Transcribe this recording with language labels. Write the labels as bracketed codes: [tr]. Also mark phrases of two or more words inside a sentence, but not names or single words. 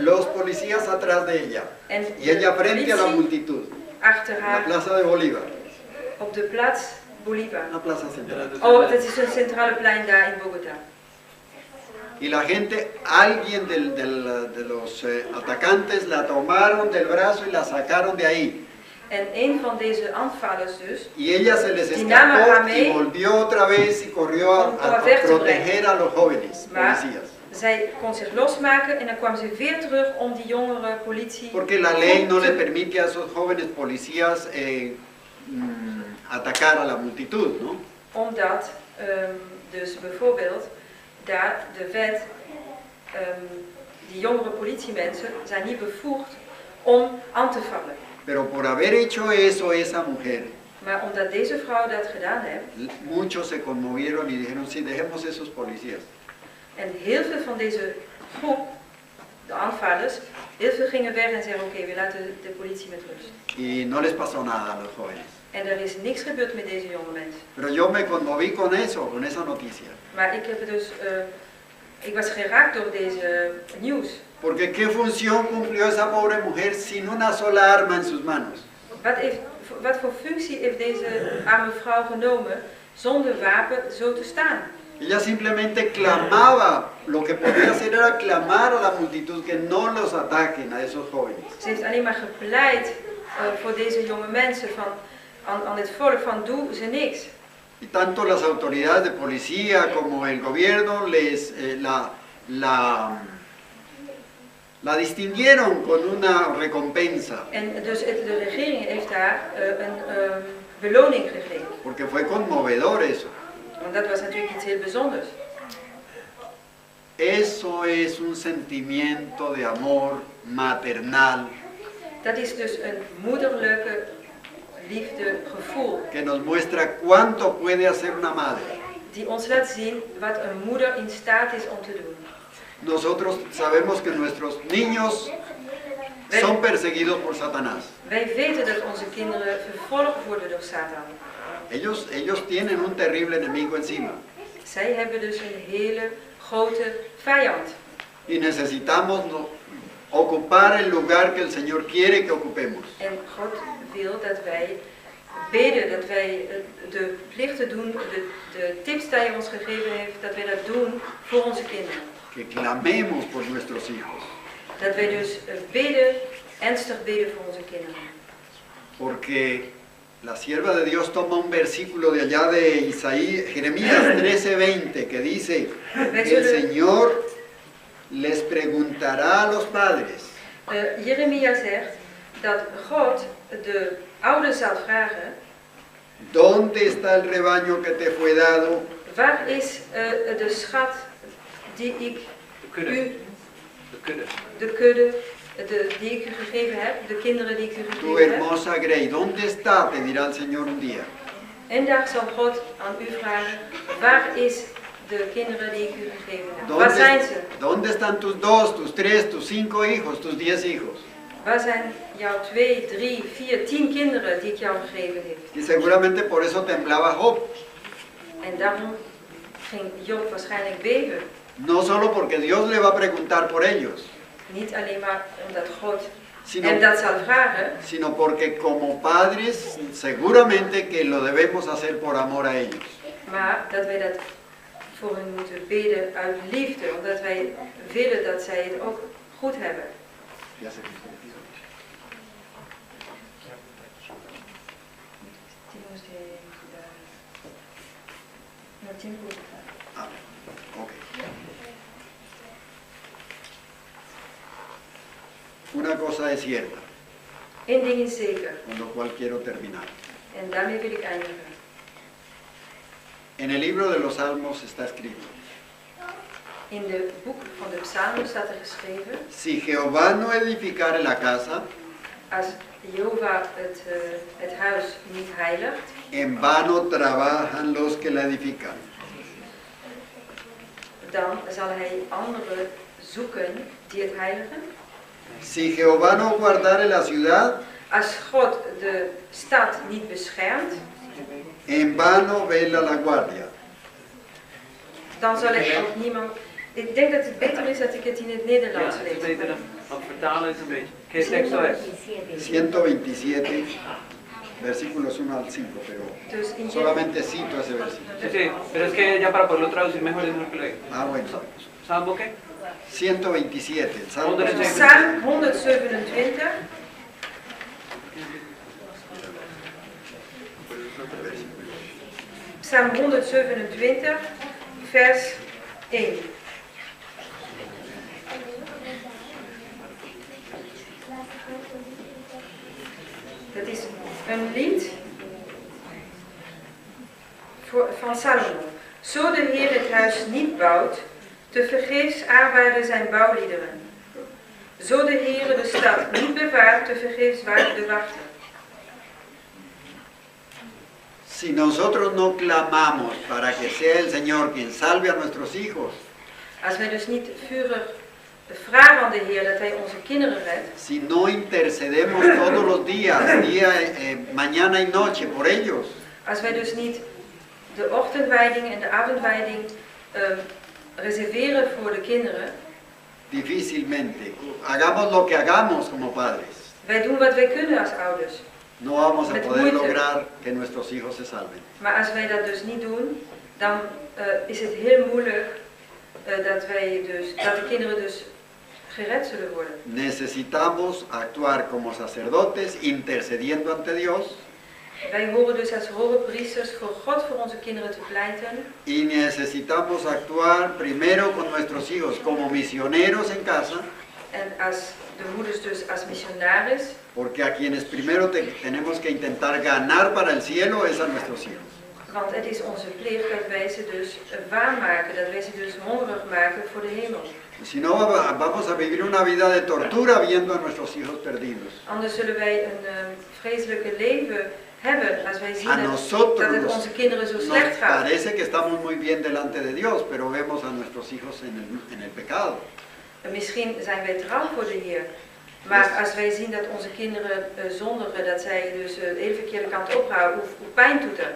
[es] Los policías atrás de ella, [nl] En [es] y ella de frente a la [nl] politie [es] multitud, [nl] achter [es] en la [nl] haar [es] plaza de Bolívar, [nl] op de plaats Bolívar. [es] una plaza central. [nl] Oh, dat is een centrale plein daar in Bogota. [es] Y la gente, alguien de los atacantes la tomaron del brazo y la sacaron de ahí. [nl] En een van deze aanvallers dus, [es] Y ella se les [nl] Die namen haar [es] escapó [nl] mee [es] y volvió otra vez y corrió a proteger a los jóvenes [nl] maar [es] policías. [nl] zij kon zich losmaken en dan kwam ze weer terug om die jongere politie [es] Porque la ley no le [nl] te- [es] permite a esos jóvenes policías atacar a la multitud, ¿no? [nl] Omdat dus bijvoorbeeld daar de wet, die jongere politiemensen zijn niet bevoegd om aan te vallen. [es] Pero por haber hecho eso esa mujer, [nl] Maar omdat deze vrouw dat gedaan heeft, [es] muchos se conmovieron y dijeron, sí, dejemos esos policías. [nl] en heel veel van deze groep, de aanvallers, heel veel gingen weg en zeiden oké, we laten de politie met rust. [es] Y no les pasó nada a los jóvenes. [nl] En er is niks gebeurd met deze jonge mensen. [es] Pero yo me conmoví con eso, con esa noticia. [nl] Maar ik heb dus, ik was geraakt door deze nieuws. [es] Porque ¿qué función cumplió esa pobre mujer sin una sola arma en sus manos? [nl] Wat voor functie heeft deze arme vrouw genomen zonder wapen zo te staan? [es] Ella simplemente clamaba, lo que podía hacer era clamar a la multitud que no los ataquen a esos jóvenes. [nl] Ze heeft alleen maar gepleit voor deze jonge mensen, aan het volk, van doe ze niks. [es] Y tanto las autoridades de policía como el gobierno la distinguieron con una recompensa, [nl] En dus de regering heeft daar een beloning gegeven. [es] porque fue conmovedor eso. [nl] Want dat was natuurlijk iets heel bijzonders. [es] Eso es un sentimiento de amor maternal [nl] Dat is dus een moederlijke liefde, gevoel, [es] que nos muestra cuánto puede hacer una madre. [nl] die ons laat zien wat een moeder in staat is om te doen. [es] Nosotros sabemos que nuestros niños son perseguidos por Satanás. [nl] Wij weten dat onze kinderen vervolgd worden door Satan. [es] Ellos tienen un terrible enemigo encima. [nl] Zij hebben dus een hele grote vijand. [es] Y necesitamos ocupar el lugar que el Señor quiere que ocupemos. [nl] En God wil dat wij bidden, dat wij de plichten doen, de tips die hij ons gegeven heeft, dat wij dat doen voor onze kinderen. [es] Que clamemos por nuestros hijos. [nl] Dat wij dus bidden, ernstig bidden voor onze kinderen. [es] Porque la sierva de Dios toma un versículo de allá de Jeremías 13:20 que dice que el Señor les preguntará a los padres. [nl] Jeremia zegt dat God de ouders zal vragen, [es] ¿Dónde está el rebaño que te fue dado? [nl] waar is de schat die ik De kudde. u, De kudde. de kudde, die ik u gegeven heb, de kinderen die ik u [es] Tu [nl] gegeven heb. [es] hermosa Grey, ¿dónde está? Te dirá el Señor un día. [nl] En daar zal God aan u vragen, waar is de kinderen die ik u gegeven heb? Waar zijn ze? [es] ¿Dónde están tus 2, tus 3, tus 5 hijos, tus 10 hijos? [nl] Waar zijn jouw 2, 3, 4, 10 kinderen die ik jou gegeven heb? [es] Y seguramente por eso temblaba Job. [nl] En daarom ging Job waarschijnlijk beven. [es] No solo porque Dios le va a preguntar por ellos, [nl] Niet alleen maar omdat God en dat zal vragen, [es] sino porque como padres seguramente que lo debemos hacer por amor a ellos. [nl] maar dat wij dat voor hen moeten bidden uit liefde, omdat wij willen dat zij het ook goed hebben. [es] Ya sé. Ah, ok. Una cosa es cierta, [nl] Eén ding is zeker, [es] con lo cual quiero terminar. [nl] en daarmee wil ik eindigen. [es] En el libro de los Salmos está escrito: [nl] In het boek van de Psalmen staat er geschreven, [es] si Jehová no edificare la casa, [nl] als Jehovah het huis niet heiligt, [es] en vano trabajan los que la edifican. [nl] dan zal hij anderen zoeken die het heiligen. [es] Si Jehová no guardare la ciudad, [nl] Als God de stad niet beschermt, [es] en vano vela la guardia. [nl] dan zal er ook niemand... Ik denk dat het beter is dat ik het in het Nederlands Ja, het is lees. beter dan. Want vertalen is een beetje. Ken je tekst wel eens? [es] 127, versículos 1 al 5, pero [nl] Dus in [es] solamente cito ese versículo. Sí, sí, pero es que ya para poderlo traducir mejor es mejor que lo diga. Ah, bueno. ¿Salmo qué? 127, el Salmo. [nl] Psalm 127, Psalm 127, vers 1. Dat is een lied van Salomo. Zo de Heer het huis niet bouwt, tevergeefs arbeiden zijn bouwliederen. Zo de Heer de stad niet bewaart, tevergeefs waakt de wachter. [es] Si nosotros no clamamos para que sea el Señor quien salve a nuestros hijos, [nl] Als wij dus niet vurig vragen aan de Heer dat Hij onze kinderen redt, [es] si no intercedemos todos los días, mañana y noche por ellos, [nl] als wij dus niet de ochtendwijding en de avondwijding reserveren voor de kinderen, [es] difícilmente, hagamos lo que hagamos como padres, [nl] wij doen wat wij kunnen als ouders. [es] no vamos a [nl] Met [es] poder [nl] moeite. [es] lograr que nuestros hijos se salven. [nl] Maar als wij dat dus niet doen, dan is het heel moeilijk dat de kinderen dus gered zullen worden. [es] Necesitamos actuar como sacerdotes intercediendo ante Dios [nl] Wij horen dus als hoge priesters voor God voor onze kinderen te pleiten. [es] y necesitamos actuar primero con nuestros hijos como misioneros en casa, [nl] En als de moeders dus als missionaris. [es] porque a quienes primero tenemos que intentar ganar para el cielo es a nuestros hijos. [nl] Want het is onze plicht dat wij ze dus waarmaken, dat wij ze dus hongerig maken voor de hemel. [es] Si no, vamos a vivir una vida de tortura viendo a nuestros hijos perdidos. [nl] Anders zullen wij een vreselijke leven hebben als wij [es] A [nl] zien dat [es] nosotros [nl] het onze kinderen zo [es] nos [nl] slecht gaat. [es] parece que estamos muy bien delante de Dios, pero vemos a nuestros hijos en el pecado. [nl] Misschien zijn wij trouw voor de Heer. Maar als wij zien dat onze kinderen zondigen, dat zij dus de hele verkeerde kant opgaan, hoe pijn doet dat?